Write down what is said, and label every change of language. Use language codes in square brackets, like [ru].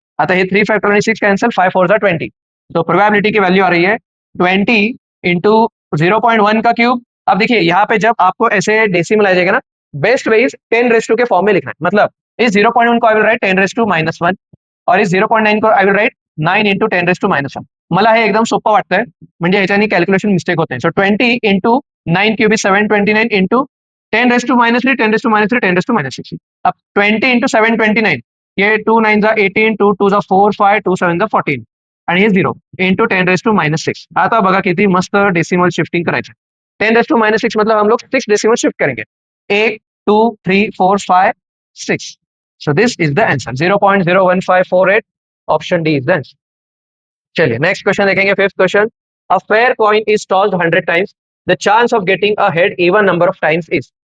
[hi] अतः ये 3 factorial 6 cancel, 5 4 जा 20। तो प्रोबेबिलिटी की वैल्यू आ रही है 20 इंटू 0.1 का क्यूब। अब देखिए यहाँ पे जब आपको ऐसे डेसिमल आ जाएगा ना, [en] best way is [hi] 10 के फॉर्म में लिखना है। मतलब इस 0.1 को [en] I will write [hi] 10⁻⁻1 और इस 0.9 को आई विल राइट 9 इंटू 10⁻⁻1। [mr] मला हे एकदम सोपं वाटतंय, म्हणजे ह्याच्यानी कॅल्क्युलेशन मिस्टेक [hi] होते हैं। [en] So 20 into 9 cube is 729 into 10⁻³ 10⁻³ 10⁻⁶। [hi] अब 20 इंटू 729, ये 2 9 जा 18, 2 2 जा 4 5, 2 7 जा 14 [mr] आणि हे [hi] 0 इंटू 10⁻⁻6। [mr] आता बघा किती मस्त डेसिमल शिफ्टिंग करायचं। [hi] 10⁻⁻6 मतलब हम लोग 6 डेसिमल शिफ्ट करेंगे, 1 2 3 4 5 6। [en] So this is the answer, 0.01548, option D is the answer. [hi] चलिए नेक्स्ट क्वेश्चन देखेंगे, [en] Fifth question. A fair coin is tossed 100 times, the chance of getting a head even number of times is.